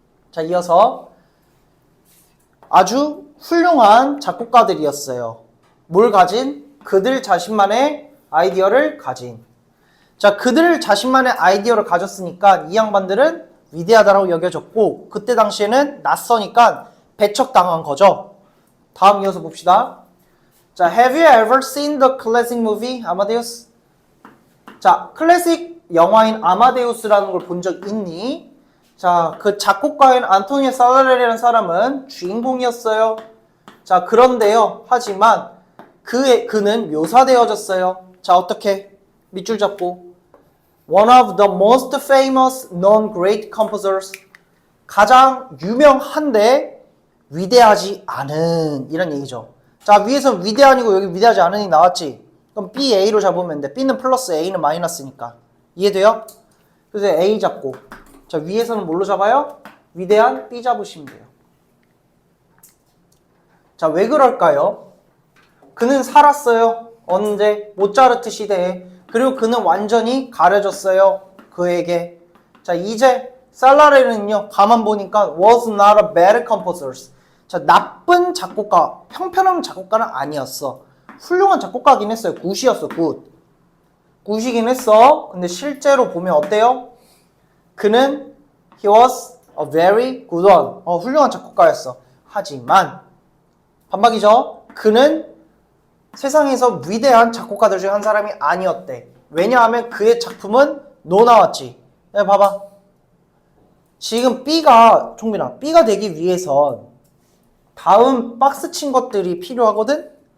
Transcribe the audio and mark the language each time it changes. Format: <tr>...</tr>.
<ko>자, 이어서 아주 훌륭한 작곡가들이었어요. 뭘 가진? 그들 자신만의 아이디어를 가진. 자, 그들 자신만의 아이디어를 가졌으니까 이 양반들은 위대하다라고 여겨졌고 그때 당시에는 낯서니까 배척당한 거죠. 다음 이어서 봅시다.</ko> <en>자, have you ever seen the classic movie Amadeus?</en> <ko>자, 클래식 영화인 아마데우스라는 걸 본 적 있니? 자, 그 작곡가인 안토니오 살라레리라는 사람은 주인공이었어요. 자, 그런데요. 하지만 그는 묘사되어졌어요. 자, 어떻게? 밑줄 잡고.</ko> <en>One of the most famous non-great composers.</en> <ko>가장 유명한데 위대하지 않은 이런 얘기죠. 자, 위에서는 위대한이고 여기 위대하지 않은이 나왔지. 그럼 BA로 잡으면 돼. B는 플러스 A는 마이너스니까. 이해돼요? 그래서 A 잡고. 자, 위에서는 뭘로 잡아요? 위대한 B 잡으시면 돼요. 자, 왜 그럴까요? 그는 살았어요. 언제? 모차르트 시대에. 그리고 그는 완전히 가려졌어요. 그에게. 자, 이제 살라레는요. 가만 보니까</ko> <en>was not a bad composer.</en> <ko>자, 나쁜 작곡가, 평평한 작곡가는 아니었어. 훌륭한 작곡가긴 했어요. 굿이었어, 굿. 굿이긴 했어. 근데 실제로 보면 어때요? 그는</ko> <en>he was a very good one.</en> <ko>훌륭한 작곡가였어. 하지만 반박이죠. 그는 세상에서 위대한 작곡가들 중에 한 사람이 아니었대. 왜냐하면 그의 작품은 노 나왔지. 야, 봐봐. 지금 B가, 종민아, B가 되기 위해선 다음 박스 친 것들이 필요하거든?</ko>